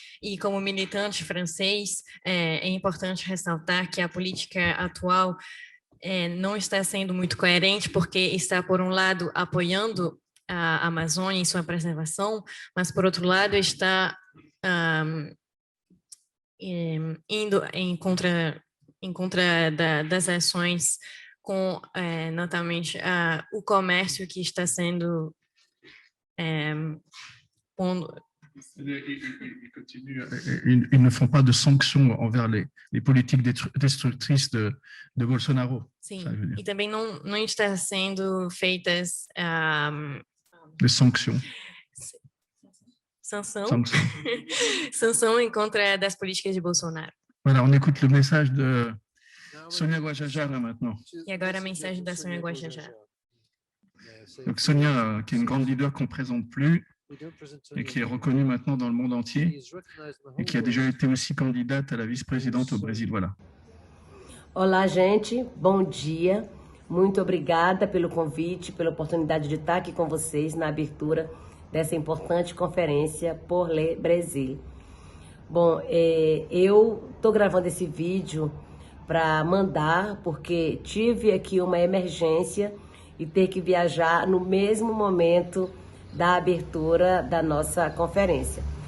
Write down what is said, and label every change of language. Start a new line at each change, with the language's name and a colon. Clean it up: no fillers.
Portuguese: E como militante francês, é importante ressaltar que a política atual não está sendo muito coerente, porque está, por um lado, apoiando a Amazônia em sua preservação, mas, por outro lado, está indo em contra das ações com, notamente, o comércio que está sendo
French: Ils ne font pas de sanctions envers les politiques destructrices de Bolsonaro.
Portuguese: Sim, e também não está sendo feitas
French: de sanctions.
Portuguese: Sanção em contra das políticas de Bolsonaro.
French: Voilà, on écoute le message de Sonia Guajajara maintenant.
Portuguese: E agora a mensagem da Sonia Guajajara.
French: Donc Sonia, qui est une grande leader qu'on ne présente plus et qui est reconnue maintenant dans le monde entier et qui a déjà été aussi candidate à la vice-présidente au Brésil. Voilà.
Portuguese: Olá, gente. Bom dia. Muito obrigada pelo convite, pela oportunidade de estar aqui com vocês na abertura dessa importante conferência Por Le Brasil. Bom, eu estou gravando esse vídeo para mandar, porque tive aqui uma emergência e ter que viajar no mesmo momento da abertura da nossa conferência.